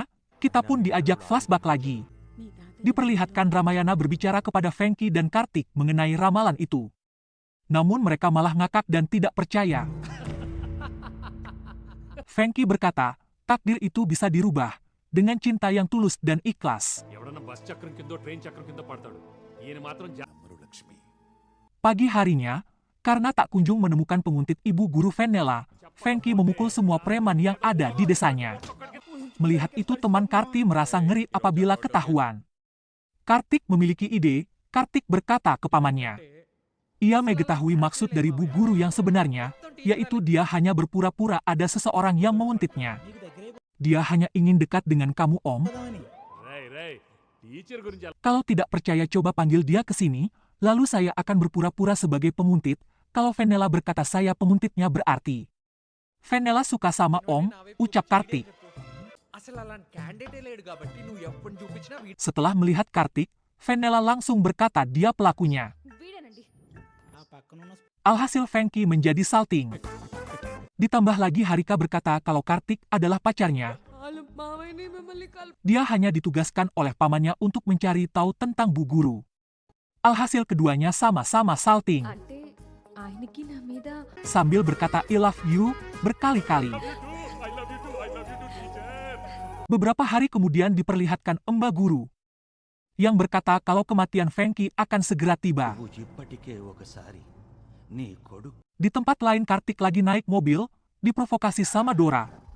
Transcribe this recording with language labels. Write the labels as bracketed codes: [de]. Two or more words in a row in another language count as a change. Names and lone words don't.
[id] Kita pun diajak flashback lagi. Diperlihatkan Ramayana berbicara kepada Fengki dan Kartik mengenai ramalan itu. Namun mereka malah ngakak dan tidak percaya. Fengki berkata, takdir itu bisa dirubah dengan cinta yang tulus dan ikhlas. [te] ఎవడన్నా బస్ చక్రం కిందో ట్రైన్ చక్రం కింద పడతాడు ఈయన మాత్రం [id] Pagi harinya, karena tak kunjung menemukan penguntit ibu guru Fenella, Fengki memukul semua preman yang ada di desanya. Melihat itu teman Karti merasa ngeri apabila ketahuan. Kartik memiliki ide, Kartik berkata ke pamannya. Ia mengetahui maksud dari bu guru yang sebenarnya, yaitu dia hanya berpura-pura ada seseorang yang menguntitnya. Dia hanya ingin dekat dengan kamu, Om. [te] టీచర్ గురించి [id] Kalau tidak percaya coba panggil dia ke sini, lalu saya akan berpura-pura sebagai penguntit. Kalau Fenella berkata saya penguntitnya berarti. Fenella suka sama Om, ucap Kartik. Setelah melihat Kartik, Fenella langsung berkata dia pelakunya. Alhasil Fengki menjadi salting. Ditambah lagi Harika berkata kalau Kartik adalah pacarnya. Dia hanya ditugaskan oleh pamannya untuk mencari tahu tentang bu guru. Alhasil keduanya sama-sama salting. Sambil berkata [en] I love you [id] berkali-kali. Beberapa hari kemudian diperlihatkan Mbak Guru yang berkata kalau kematian Fengki akan segera tiba. Di tempat lain Kartik lagi naik mobil, diprovokasi sama Dora.